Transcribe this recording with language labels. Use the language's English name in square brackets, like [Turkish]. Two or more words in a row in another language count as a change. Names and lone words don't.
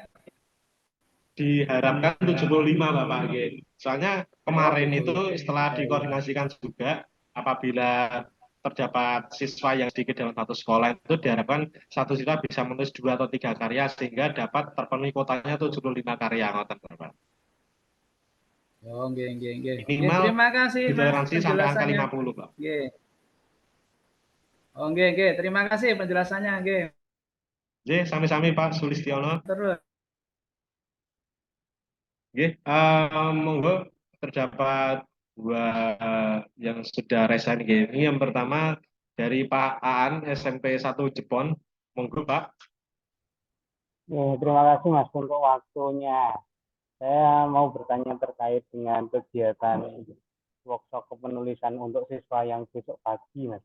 [Indonesian] Diharapkan 75 Bapak. Soalnya kemarin itu setelah dikoordinasikan juga apabila terdapat siswa yang sedikit dalam satu sekolah itu diharapkan satu siswa bisa menulis 2 atau 3 karya sehingga dapat terpenuhi kotanya 75 karya ngoten Bapak. Oh, nggih. Minimal terima kasih Mas sampai angka penjelasannya. 50, Pak. Nggih. Oh, nggih. Terima kasih penjelasannya, nggih. [Javanese] Nggih, sami-sami Pak Sulistiono. [Indonesian] Terus. Nggih, monggo terdapat dua yang sudah resign ini. Yang pertama dari Pak Aan SMP 1 Jepon. Monggo Pak. Terima kasih Mas untuk waktunya. Saya mau bertanya terkait dengan kegiatan workshop penulisan untuk siswa yang besok pagi, Mas.